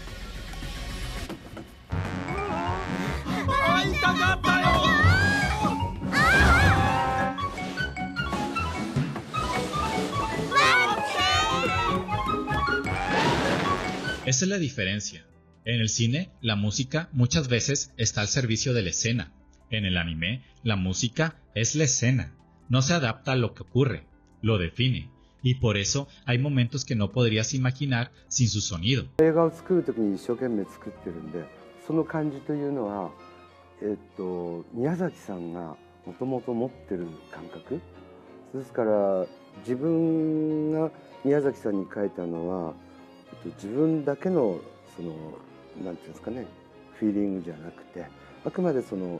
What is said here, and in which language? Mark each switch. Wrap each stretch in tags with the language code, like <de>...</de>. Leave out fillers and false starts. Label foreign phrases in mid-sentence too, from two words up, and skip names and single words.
<es>Esa es la diferencia. En el cine, la música muchas veces está al servicio de la escena. En el anime, la música es la escena. No se adapta a lo que ocurre, lo define. Y por eso hay momentos que no podrías imaginar sin su sonido.</es> <ja>映画を作るときに一生懸命作ってるんで、その感じというのは、宮崎さんがもともと持ってる感覚ですから、自分が宮崎さんに書いたのは、自分だけのそのなんていうんですかね、フィーリングじゃなくて、あくまでその</ja>